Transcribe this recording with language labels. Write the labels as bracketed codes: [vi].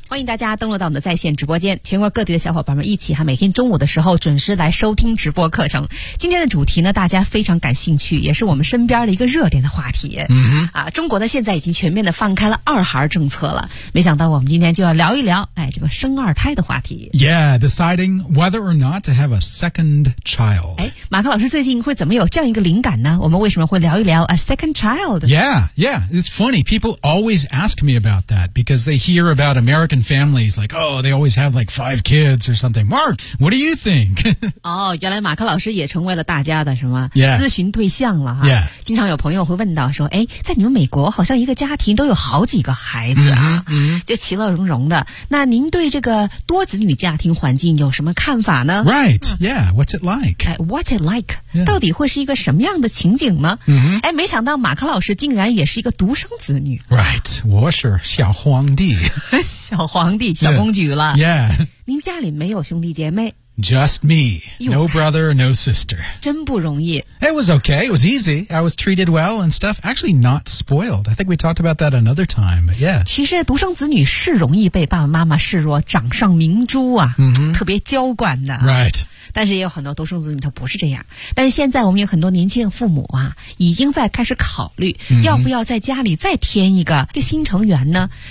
[zh] 欢迎大家登录到我们的在线直播间，全国各地的小伙伴们一起哈，每天中午的时候准时来收听直播课程。今天的主题呢，大家非常感兴趣，也是我们身边的一个热点的话题。嗯，中国呢现在已经全面的放开了二孩政策了，没想到我们今天就要聊一聊这个生二胎的话题。 [en] Yeah, deciding whether or not to have a second child. [zh] 马克老师最近会怎么有这样一个灵感呢？我们为什么会聊一聊 [en] a second child? Yeah, it's funny. People always ask me about that because they hear about American families like, oh, they always have like 5 kids or something. Mark, what do you think? [zh] 哦，原来马克老师也成为了大家的什么咨询对象了哈。 [en] Yeah. [zh] 经常有朋友会问到说，在你们美国好像一个家庭都有好几个孩子啊， mm-hmm. 就其乐融融的。那您对这个多子女家庭环境有什么看法呢？ [en] Right, yeah, what's it like? What's it like? Yeah. [zh] 到底会是一个什么样的情景呢？ mm-hmm. 没想到马克老师竟然也是一个独生子女。 Right, 我是小皇帝。小皇帝，小公举了。 [en] Yeah. [zh] 您家里没有兄弟姐妹？ [en] Just me. No brother, no sister. [zh] 真不容易。 [en] It was okay, it was easy. I was treated well and stuff. Actually not spoiled. I think we talked about that another time, but yeah. [zh] 其实独生子女是容易被爸爸妈妈视若掌上明珠啊、特别娇惯的。 [en] Right. [zh] 但是也有很多独生子女他不是这样。但是现在我们有很多年轻的父母啊，已经在开始考虑要不要在家里再添一个新成员呢。